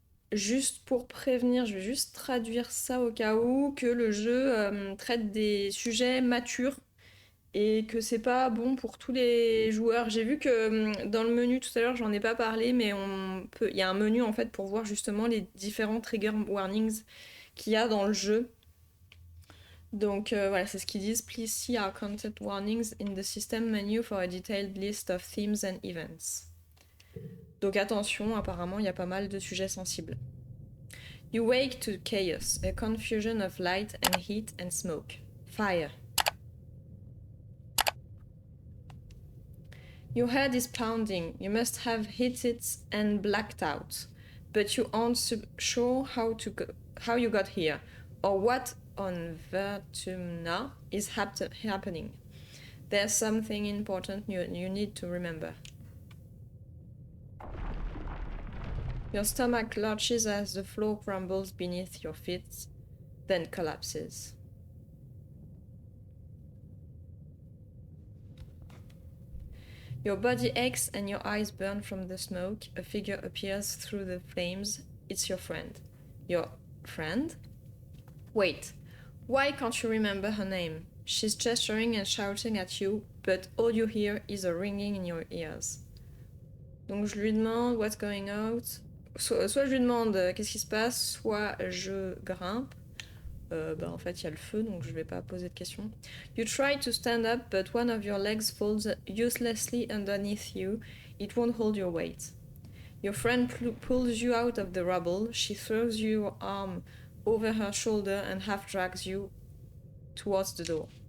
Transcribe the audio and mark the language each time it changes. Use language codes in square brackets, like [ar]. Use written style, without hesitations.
[fr] Juste pour prévenir, je vais juste traduire ça au cas où que le jeu traite des sujets matures et que c'est pas bon pour tous les joueurs. J'ai vu que dans le menu tout à l'heure, j'en ai pas parlé, mais il y a un menu en fait pour voir justement les différents trigger warnings qu'il y a dans le jeu. Donc voilà, c'est ce qu'ils disent. [en] Please see our content warnings in the system menu for a detailed list of themes and events. [fr] Donc attention, apparemment il y a pas mal de sujets sensibles. [en] You wake to chaos, a confusion of light and heat and smoke. Fire. Your head is pounding. You must have hit it and blacked out, but you aren't sure how you got here, or what on Vertumna is happening. There's something important you need to remember. Your stomach lurches as the floor crumbles beneath your feet, then collapses. Your body aches and your eyes burn from the smoke. A figure appears through the flames. It's your friend. Your friend? Wait, why can't you remember her name? She's gesturing and shouting at you, but all you hear is a ringing in your ears. [fr] Donc je lui demande [en] what's going out. [fr] Soit je lui demande qu'est-ce qui se passe, soit je grimpe. En fait, il y a le feu, donc je vais pas poser de questions. [en] You try to stand up, but one of your legs falls uselessly underneath you. It won't hold your weight. Your friend pulls you out of the rubble. She throws your arm over her shoulder and half drags you towards the door.